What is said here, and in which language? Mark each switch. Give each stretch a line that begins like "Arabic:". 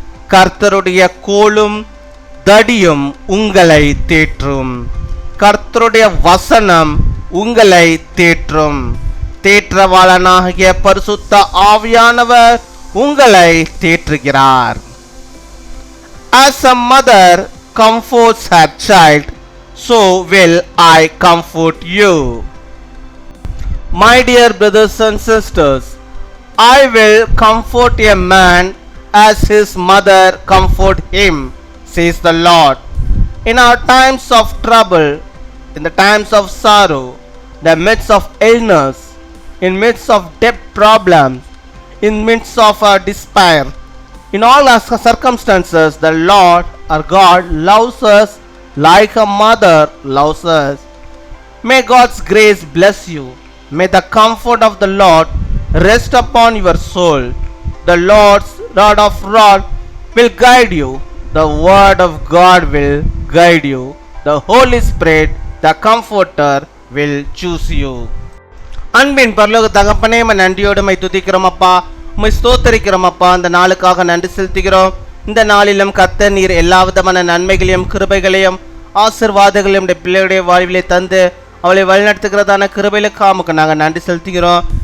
Tamil: கர்த்தருடைய கோலும் தடியும் உங்களை தேற்றும். கர்த்தருடைய வசனம் உங்களை தேற்றும். தேற்றவாளனாகிய பரிசுத்த ஆவியானவர் உங்களை தேற்றுகிறார்.
English: As a mother comforts her child, so will I comfort you. My dear brothers and sisters, I will comfort a man as his mother comfort him, says the Lord. In our times of trouble, in the times of sorrow, the midst of illness, in midst of debt problems, in midst of our despair, in all our circumstances, the Lord our God loves us like a mother loves us. May God's grace bless you. May the comfort of the Lord rest upon your soul. The Lord's rod of rod will guide you. The word of God will guide you. The Holy Spirit, the Comforter, will choose you.
Tamil: அன்பின் பரலோக தகப்பனே, நன்றியோடு my துதிக்கிறோம் அப்பா, உம்மை ஸ்தோத்தரிக்கிறோம் அப்பா. இந்த நாளுக்காக நன்றி செலுத்துகிறோம். இந்த நாளிலும் கர்த்தர் நீர் எல்லா விதமான நன்மைகளையும் கிருபைகளையும் ஆசீர்வாதங்களையும் பிள்ளைகளுடைய வாழ்விலே தந்து அவளை வழிநடத்துகிறதான கிருபைகளுக்காக நாங்கள் நன்றி செலுத்துகிறோம்.